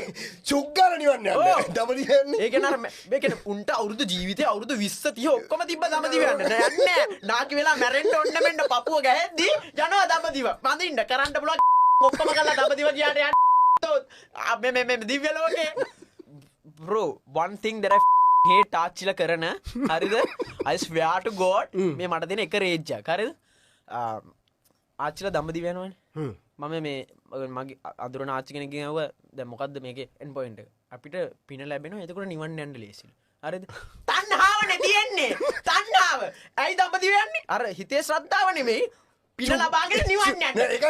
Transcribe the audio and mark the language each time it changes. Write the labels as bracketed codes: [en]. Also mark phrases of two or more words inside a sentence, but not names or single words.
[si] චුග්ගල නිවන් යන්න. දඹදිව යන්නේ. ඒ කියන්නේ අර මේ කියන්නේ උන්ට අවුරුදු ජීවිතේ අවුරුදු 20 30 ඔක්කොම තිබ්බ දඹදිව යන්න. නෑ යන්නේ. නාකි වෙලා මැරෙන්න ඕන්න මෙන්න පපුව ගැහෙද්දි යනවා දඹදිව. පඳින්න කරන්න පුළුවන් ඔක්කොම කරලා දඹදිව ගියාට යන්න. මේ දිව්‍ය ලෝකේ. [en] Bro, one thing that I hate [si] ආච්චිලා කරන හරිද? [en] I swear to God [si] මේ මට දෙන එක රේජ් එකක්. හරිද? ආච්චිලා දඹදිව යනවනේ. මම මේ මගේ අඳුරන ආච්චි කෙනෙක්ගෙන් අහුවා දැන් මොකද්ද මේකේ [en] end point [si] එක? අපිට පින ලැබෙනවා එතකොට නිවන් යන්න ලේසියි. හරිද? තණ්හාවනේ තියෙන්නේ. තණ්හාව. ඇයි දඹදිව යන්නේ? අර හිතේ ශ්‍රද්ධාව නෙමෙයි. පින ලබාගෙන නිවන් යන්න.